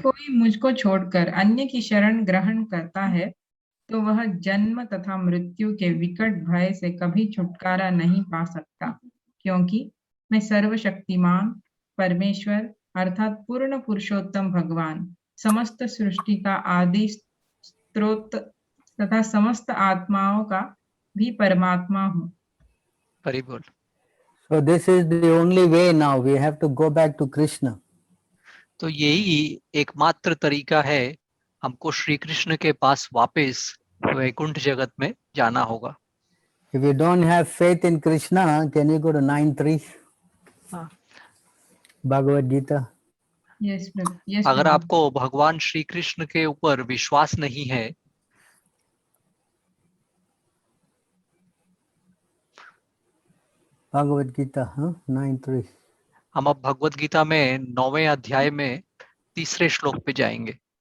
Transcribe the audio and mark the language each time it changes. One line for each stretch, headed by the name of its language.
Hindi: कोई मुझको छोड़कर अन्य की शरण ग्रहण करता है तो वह जन्म तथा मृत्यु के विकट भय से कभी छुटकारा नहीं पा सकता, क्योंकि मैं सर्वशक्तिमान परमेश्वर अर्थात पूर्ण पुरुषोत्तम भगवान, समस्त सृष्टि का आदि स्रोत तथा समस्त आत्माओं का भी परमात्मा हूँ। हरि बोल।
English: So this is the only way now. We have to go back to Krishna.
Hindi: तो यही एकमात्र तरीका है, हमको श्री कृष्ण के पास वापस वैकुंठ जगत में जाना होगा।
English: If you don't have faith in Krishna, can you go to 9:3?
Hindi: हाँ।
English: Bhagavad Gita. Yes, yes,
Hindi: अगर
English: Prabhu.
Hindi: आपको भगवान श्री कृष्ण के ऊपर विश्वास नहीं है,
English: Bhagavad Gita, 9:3.
Hindi: हम अब भगवत गीता में 9वें अध्याय में तीसरे श्लोक पे जाएंगे।